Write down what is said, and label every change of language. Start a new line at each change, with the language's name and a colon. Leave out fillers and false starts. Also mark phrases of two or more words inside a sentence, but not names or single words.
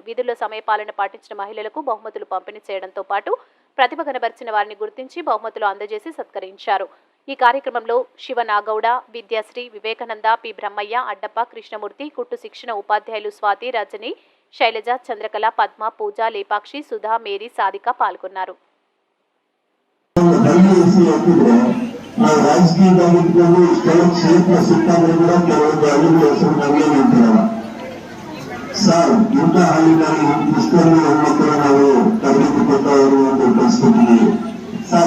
Telugu: విధుల్లో సమయపాలన పాటించిన మహిళలకు బహుమతులు పంపిణీ చేయడంతో పాటు ప్రతిభ కనబరిచిన వారిని గుర్తించి బహుమతులు అందజేసి సత్కరించారు. ఈ కార్యక్రమంలో శివనాగౌడ, విద్యాశ్రీ, వివేకానంద, పి బ్రహ్మయ్య, అడ్డప్ప, కృష్ణమూర్తి, కుట్టు శిక్షణ ఉపాధ్యాయులు స్వాతి, రజని, శైలజ, చంద్రకళ, పద్మ, పూజ, లేపాక్షి, సుధా, మేరీ, సాదిక పాల్గొన్నారు.
Kannada: ಸರ್ ಇಂಥ ಹಾಲಿನಲ್ಲಿ ಇಷ್ಟೊಂದು ಹೆಣ್ಮಕ್ಕಳು ನಾವು ತರಬೇತಿ ಅಂತ ಕಲಿಸ್ಕೊಟ್ಟಿದ್ದೀವಿ ಸರ್.